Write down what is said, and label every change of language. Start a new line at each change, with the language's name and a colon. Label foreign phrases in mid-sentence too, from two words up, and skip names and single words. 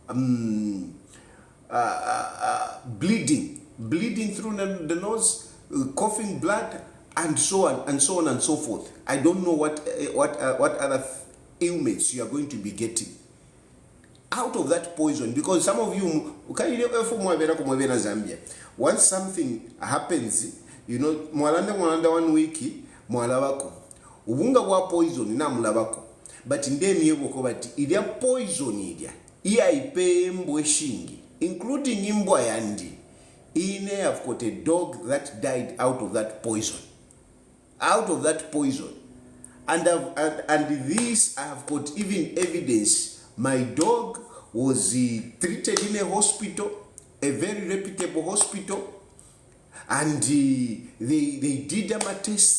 English: Bleeding through the nose, coughing blood, and so on and so on and so forth. I don't know what other ailments you are going to be getting out of that poison, because some of you, once something happens, you know,
Bemba: mwalanda 1 week mwalabako ubunga wa poison na mulabako, but ndemi yeboko bati ilia poison ilia iya ipe mbwe shingi, including imbwa yandi.
English: Ine have got a dog that died out of that poison. And this I have got even evidence. My dog was treated in a hospital, a very reputable hospital, and they did a test.